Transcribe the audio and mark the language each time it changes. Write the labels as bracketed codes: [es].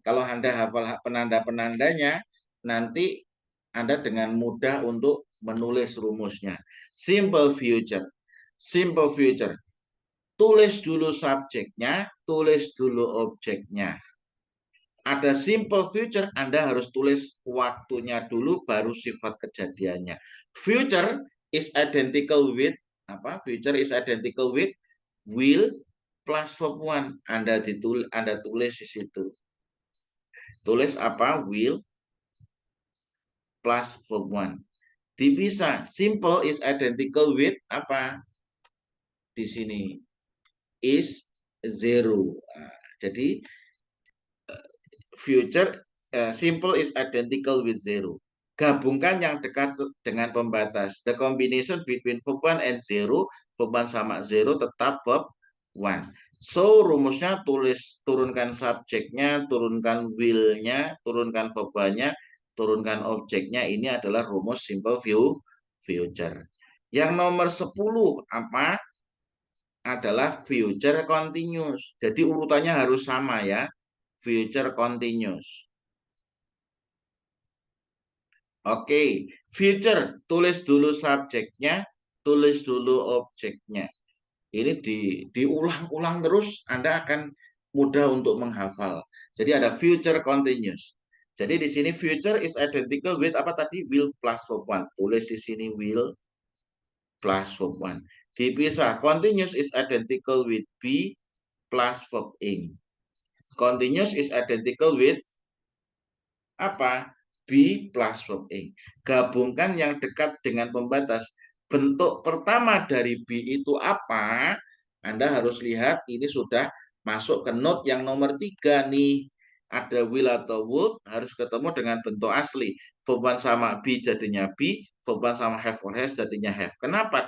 [id] Kalau Anda hafal penanda-penandanya, nanti Anda dengan mudah untuk menulis rumusnya. [en] Simple future. Simple future. [id] Tulis dulu subjeknya, tulis dulu objeknya. Ada simple future, Anda harus tulis waktunya dulu, baru sifat kejadiannya. [en] Future is identical with apa? Future is identical with will plus verb one. [id] Anda tulis di situ. Tulis apa? [en] Will plus verb one. Dipisah. Simple is identical with apa? [id] Di sini [en] is zero. [id] Nah, jadi [en] future simple is identical with zero. [id] Gabungkan yang dekat dengan pembatas. [en] The combination between verb 1 and 0, verb 1 [id] sama 0 tetap [en] verb 1. [id] So, rumusnya turunkan subjeknya, turunkan will-nya, turunkan verb-nya, turunkan objeknya. Ini adalah rumus simple future. Yang nomor 10 apa? Adalah future continuous. Jadi urutannya harus sama ya. [en] Future continuous. [id] Oke, future tulis dulu subjeknya, tulis dulu objeknya. Ini diulang-ulang terus, Anda akan mudah untuk menghafal. Jadi ada future continuous. Jadi di sini [en] future is identical with [id] apa tadi? [en] Will plus verb 1. [id] Tulis di sini [en] will plus verb 1. Dipisah. Continuous is identical with be plus verb ing. Continuous is identical with apa? B plus verb ing. [id] Gabungkan yang dekat dengan pembatas. Bentuk pertama dari B itu apa? Anda harus lihat ini sudah masuk ke note yang nomor 3 nih. Ada will atau would harus ketemu dengan bentuk asli. Verb 1 sama be jadinya be, verb 1 sama have or has jadinya have. Kenapa?